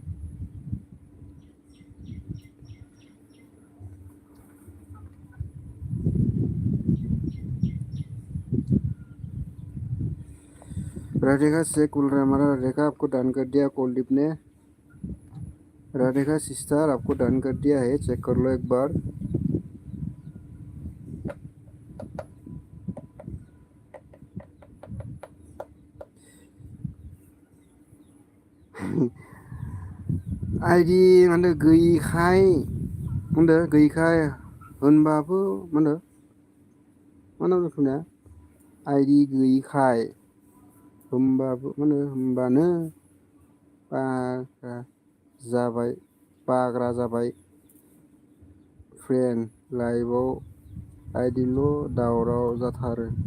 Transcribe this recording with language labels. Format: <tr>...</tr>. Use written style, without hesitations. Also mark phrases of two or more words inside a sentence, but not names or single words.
<hi>राधिका से बोल रहा है हमारा राधिका आपको डन कर दिया कुलदीप ने राधिका सिस्टर आपको डन कर दिया है चेक कर लो एक बार</hi> <brx>आईडी माने गैयिखाय होनबाबो मा होनो आईडी गैयिखाय होमबानो बाग्रा जाबाय फ्रेन्ड लाइभआव आईडिल' दावराव जाथारो</brx>